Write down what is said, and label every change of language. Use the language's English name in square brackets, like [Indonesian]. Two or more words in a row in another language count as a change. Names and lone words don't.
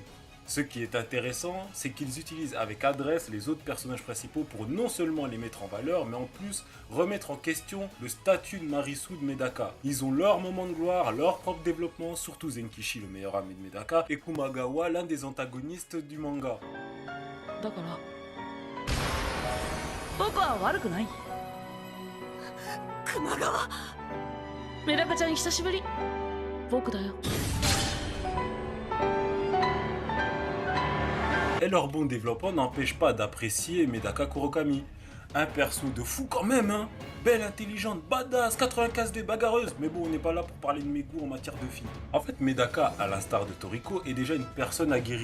[French] Ce qui est intéressant, c'est qu'ils utilisent avec adresse les autres personnages principaux pour non seulement les mettre en valeur, mais en plus remettre en question le statut de Marisu de Medaka. Ils ont leur moment de gloire, leur propre développement, surtout Zenkichi, le meilleur ami de Medaka, et Kumagawa, l'un des antagonistes du manga. [Japanese] だから僕は悪くない熊川メダカちゃん久しぶり僕だよ [French] Et leur bon développement n'empêche pas d'apprécier Medaka Kurokami. Un perso de fou quand même, hein. Belle, intelligente, badass, 95D bagarreuse. Mais bon, on n'est pas là pour parler de mes goûts en matière de filles. En fait, Medaka, à l'instar de Toriko, est déjà une personne aguerrie.